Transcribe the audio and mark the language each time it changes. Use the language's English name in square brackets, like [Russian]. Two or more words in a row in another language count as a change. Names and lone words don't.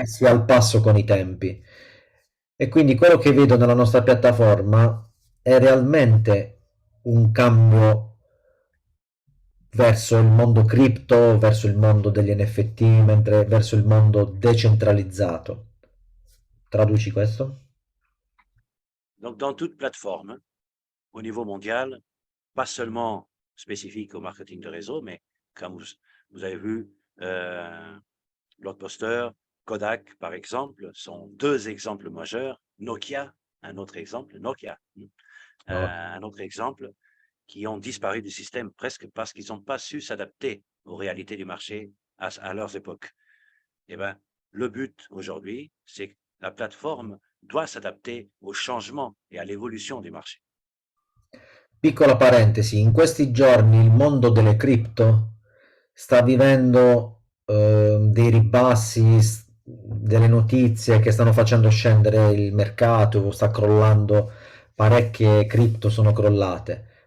[Italian] messi al passo con i tempi. E quindi quello che vedo nella nostra piattaforma è realmente un cambio verso il mondo cripto, verso il mondo degli NFT, mentre verso il mondo decentralizzato. Traduci questo? [French] Donc, dans toute plateforme, au niveau mondial, pas seulement spécifique au marketing de réseau, mais comme vous avez vu, Blockbuster, Kodak, par exemple, sont deux exemples majeurs. Nokia, un autre exemple, Nokia, No. un autre exemple, qui ont disparu du système presque parce qu'ils n'ont pas su s'adapter aux réalités du marché à leurs époques. Eh ben, le but aujourd'hui, c'est que la plateforme doit s'adapter au changement et à l'évolution du marché. [Italian] Piccola parentesi, in questi giorni il mondo delle cripto sta vivendo dei ribassi, delle notizie che stanno facendo scendere il mercato, sta crollando, parecchie cripto sono crollate.